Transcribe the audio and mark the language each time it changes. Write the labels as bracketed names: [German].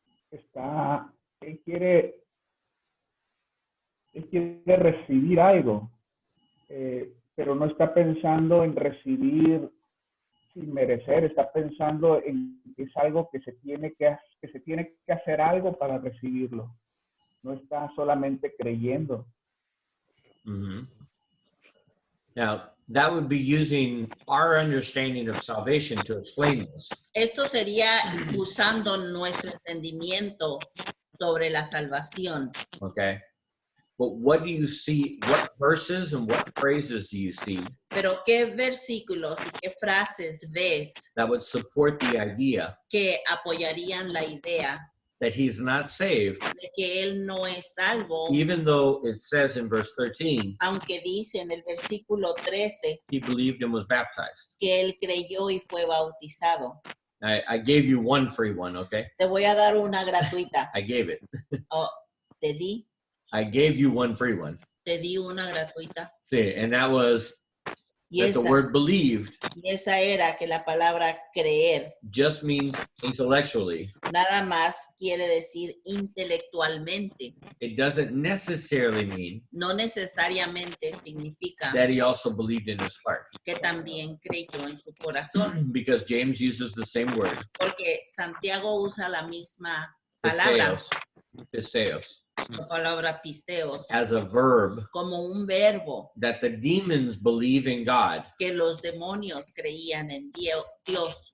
[Spanish] Porque él quiere recibir algo, pero no está pensando en recibir sin merecer, está pensando en que es algo que se tiene que hacer algo para recibirlo. No está solamente creyendo. Mm-hmm. [English] Now, that would be using our understanding of salvation to explain this. [Spanish] Esto sería usando nuestro entendimiento sobre la salvación. [English] Okay. But what do you see? What verses and what phrases do you see [Spanish] Pero ¿qué versículos y qué frases ves [English] that would support the idea [Spanish] que apoyarían la idea [English] that he's not saved, [Spanish] de que él no es salvo, [English] even though it says in verse 13, [Spanish] aunque dice en el versículo 13 [English] he believed and was baptized? [Spanish] que él creyó y fue bautizado? [English] I gave you one free one, okay? [Spanish] Te voy a dar una gratuita. [English] I gave it. [Spanish] Oh, te di [English] you one free one. [Spanish] una gratuita. [English] See, and that was [Spanish] Y [English] that the [Spanish] esa, [English] word believed [Spanish] y esa era que la palabra creer [English] just means intellectually. [Spanish] nada más quiere decir intelectualmente. [English] It doesn't necessarily mean [Spanish] No necesariamente significa [English] that he also believed in his heart, [Spanish] que también creyó en su corazón, [English] because James uses the same word, [Spanish] porque Santiago usa la misma palabra, [English] pisteos, [Spanish] la palabra pisteos, [English] as a verb [Spanish] como un verbo, [English] that the demons believe in God, [Spanish] que los demonios creían en Dios,